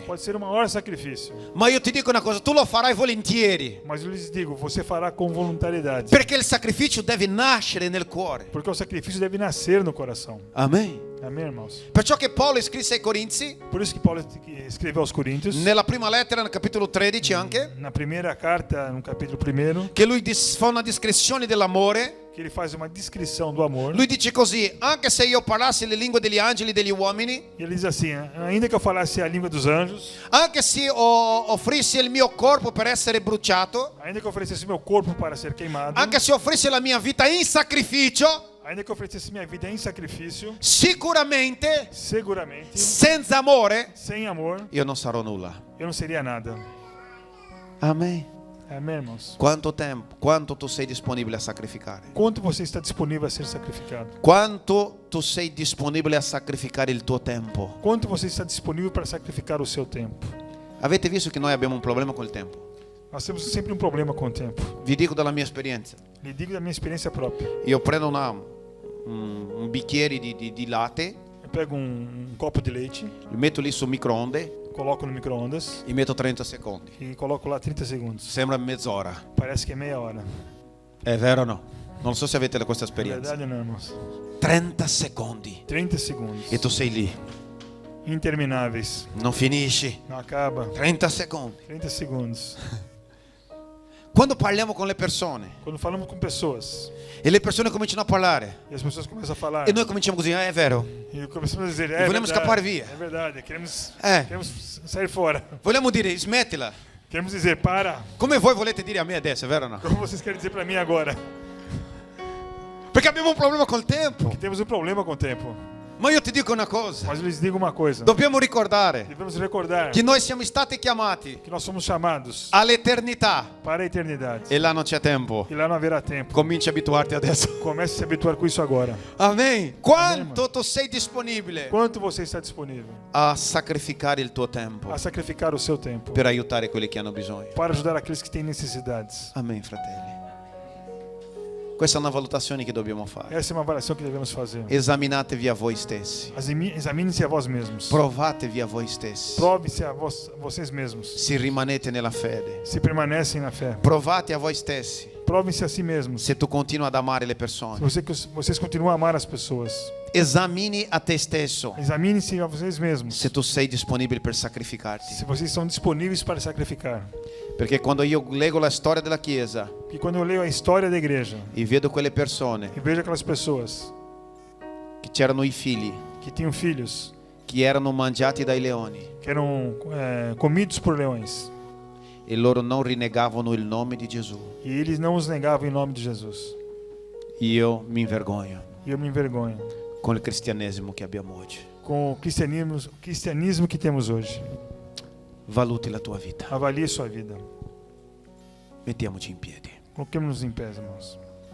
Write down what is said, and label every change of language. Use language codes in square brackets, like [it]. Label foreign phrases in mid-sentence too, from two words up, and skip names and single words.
[pt] pode ser o maior sacrifício. [it] ma io ti dico una cosa, tu lo farai volentieri, [pt] Mas eu lhes digo, você fará com voluntariedade. [it] perché il sacrificio deve nascere nel cuore. [pt] Porque o sacrifício deve nascer no coração. [it] Amen. [pt] Amém, irmãos? [it] Perciò che Paolo scrisse ai Corinzi, [pt] Por isso que Paulo escreveu aos Coríntios, [it] nella prima lettera, nel capitolo 13 anche, [pt] na primeira carta, no capítulo 1, [it] che lui fa una descrizione dell'amore. [pt] que ele faz uma descrição do amor. [it] Lui dice così: anche se io parlassi le lingue degli angeli e degli uomini, [pt] E ele diz assim, ainda que eu falasse a língua dos anjos, [it] anche se offrissi il mio corpo per essere bruciato, [pt] ainda que eu oferecesse meu corpo para ser queimado, [it] anche se offrissi la mia vita in sacrificio, [pt] ainda que eu oferecesse minha vida em sacrifício, [it] sicuramente [pt] seguramente, [it] senza amore [pt] sem amor, [it] io non sarò nulla. [pt] eu não seria nada. [it] Amen. [pt] Amém, irmãos? [it] Quanto tempo, quanto tu sei disponibile a sacrificare? [pt] Quanto você está disponível a ser sacrificado? [it] Quanto tu sei disponibile a sacrificare il tuo tempo? [pt] Quanto você está disponível para sacrificar o seu tempo? [it] Avete visto che noi abbiamo un problema col tempo? [pt] Nós temos sempre um problema com o tempo. [it] Vi dico dalla mia esperienza. [pt] Lhe digo da minha experiência própria. [it] Io prendo un bicchiere di latte, [pt] Eu pego um copo de leite, [it] lo metto lì su microonde [pt] coloco no micro-ondas [it] e metto 30 secondi. [pt] e coloco lá 30 segundos. [it] Sembra mezz'ora. [pt] Parece que é meia hora. [it] È vero o no? Non so se avete questa [pt] Na [it] esperienza. [pt] verdade, não, irmãos. [it] 30 secondi [pt] 30 segundos. [it] e tu sei lì. [pt] Intermináveis. [it] Non finisci. [pt] Não acaba. [it] 30 secondi. [pt] 30 segundos. [it] Quando parliamo con le persone [pt] Quando falamos com pessoas [it] e le persone cominciano a parlare [pt] e as pessoas começam a falar [it] e noi cominciamo così, è vero. [pt] e começamos a dizer, E volemos escapar via. É verdade, queremos sair fora. [it] Vogliamo dire smettila. [pt] Queremos dizer, para. [it] Come voi volete dire a me adesso, è vero o no? [pt] Como vocês querem dizer para mim agora? [it] Perché abbiamo un problema col tempo. [pt] Que temos um problema com o tempo. [it] Ma io ti dico una cosa. [pt] Mas eu lhes digo uma coisa. [it] Dobbiamo ricordare [pt] Devemos recordar [it] che noi siamo stati chiamati [pt] que nós somos chamados [it] all'eternità [pt] para a eternidade. [it] e là non c'è tempo. [pt] E lá não haverá tempo. [it] Cominci a abituarti adesso. [pt] Comece a se habituar com isso agora. [it] Amen. Quanto tu sei disponibile [pt] Quanto você está disponível [it] a sacrificare il tuo tempo [pt] a sacrificar o seu tempo [it] per aiutare quelli che hanno bisogno? [pt] para ajudar aqueles que têm necessidades? [it] Amen, fratelli. Questa è una valutazione che dobbiamo fare. [pt] Essa é uma avaliação que devemos fazer. [it] Esaminatevi a voi stessi. [pt] Examine-se a vós mesmos. [it] Provatevi a voi stessi. [pt] Prove-se a vocês mesmos. [it] Se rimanete nella fede. [pt] Se permanecem na fé. [it] Provate a voi stessi. [pt] Provem-se a si mesmos. [it] Se tu continui ad amare le persone. [pt] Vocês continuam a amar as pessoas. [it] Esamini a te stesso. [pt] Examine-se a vocês mesmos. [it] Se tu sei disponibile per sacrificarti. [pt] Se vocês são disponíveis para sacrificar. [it] Perché quando io leggo la storia della Chiesa [pt] E quando eu leio a história da igreja [it] e vedo quelle persone [pt] e vejo aquelas pessoas [it] che c'erano i figli [pt] que tinham filhos [it] che erano mangiati dai leoni [pt] que eram comidos por leões [it] e loro non rinnegavano il nome di Gesù, [pt] e eles não os negavam em nome de Jesus. [it] io mi vergogno [pt] E eu me envergonho [it] con il cristianesimo che abbiamo oggi. [pt] com o cristianismo que temos hoje. [it] Valuti la tua vita. [pt] Avalie sua vida. [it] Mettiamoci in piedi. [pt] Coloquemos-nos em pés, irmãos.